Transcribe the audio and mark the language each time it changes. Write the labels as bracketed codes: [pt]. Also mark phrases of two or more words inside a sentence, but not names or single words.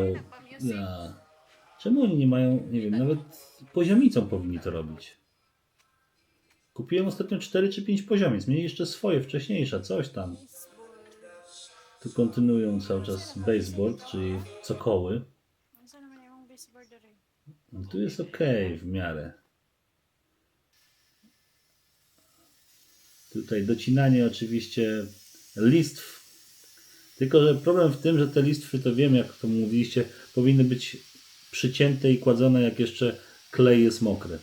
[pl] Ja. Czemu oni nie mają, nie wiem, nawet poziomicą powinni to robić. Kupiłem ostatnio 4 czy 5 poziomic. Mieli jeszcze swoje, wcześniejsze, coś tam. Tu kontynuują cały czas baseboard, czyli cokoły. [tl] Saan naman yung baseboard rin? [pl] No, tu jest ok w miarę. Tutaj docinanie oczywiście listw. Tylko że problem w tym, że te listwy, to wiem jak to mówiliście, powinny być przycięte i kładzone jak jeszcze klej jest mokry.